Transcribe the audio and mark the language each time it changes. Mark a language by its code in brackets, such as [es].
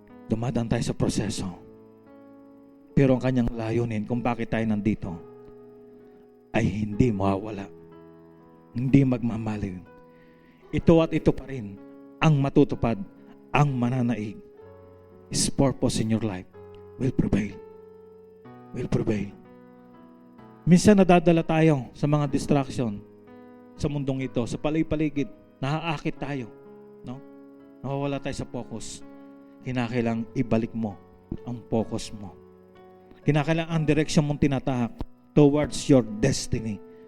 [tl] Dumadaan tayo sa proseso. Pero ang kanyang layunin kung bakit tayo nandito ay hindi mawawala. Hindi magmamaliw. Ito at ito pa rin ang matutupad, ang mananaig. [en] His purpose in your life will prevail. Will prevail. [tl] Minsan nadadala tayo sa mga distraction sa mundong ito, sa paligid, naaakit tayo. No? Nawawala tayo sa focus. Kinakailang ibalik mo ang focus mo. Kinakailangan ang direksyon mong tinatahak [en] towards your destiny.